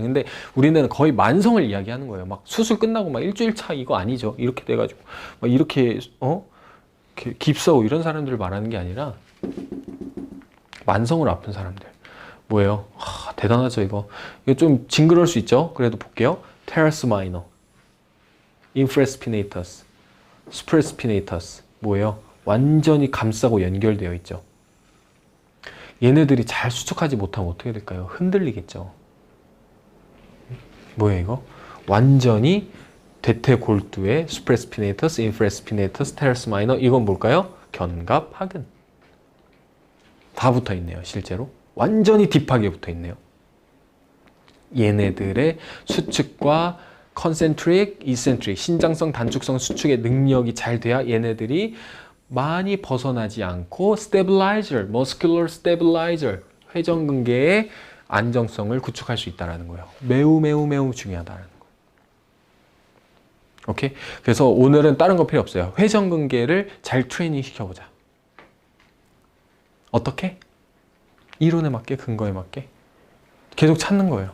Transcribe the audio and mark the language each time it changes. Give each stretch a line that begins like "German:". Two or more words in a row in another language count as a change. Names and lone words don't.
Korean: 근데 우리는 거의 만성을 이야기하는 거예요. 막 수술 끝나고 막 일주일 차 이거 아니죠. 이렇게 돼가지고 막 이렇게 깁스하고 이런 사람들을 말하는 게 아니라 만성으로 아픈 사람들. 뭐예요? 대단하죠 이거. 이거 좀 징그러울 수 있죠. 그래도 볼게요.
English: teres minor, infraspinatus, supraspinatus.
Korean: 뭐예요? 완전히 감싸고 연결되어 있죠. 얘네들이 잘 수축하지 못하면 어떻게 될까요? 흔들리겠죠. 뭐예요 이거? 완전히 대퇴골두의
English: supraspinatus, infraspinatus, teres minor.
Korean: 이건 뭘까요? 견갑, 하근. 다 붙어 있네요. 실제로. 완전히 딥하게 붙어 있네요. 얘네들의 수축과
English: concentric, eccentric,
Korean: 신장성, 단축성 수축의 능력이 잘 돼야 얘네들이 많이 벗어나지 않고
English: stabilizer, muscular stabilizer,
Korean: 회전근개의 안정성을 구축할 수 있다는 거예요. 매우 중요하다는 거. 오케이? 그래서 오늘은 다른 거 필요 없어요. 회전근개를 잘 트레이닝 시켜보자. 어떻게? 이론에 맞게, 근거에 맞게 계속 찾는 거예요.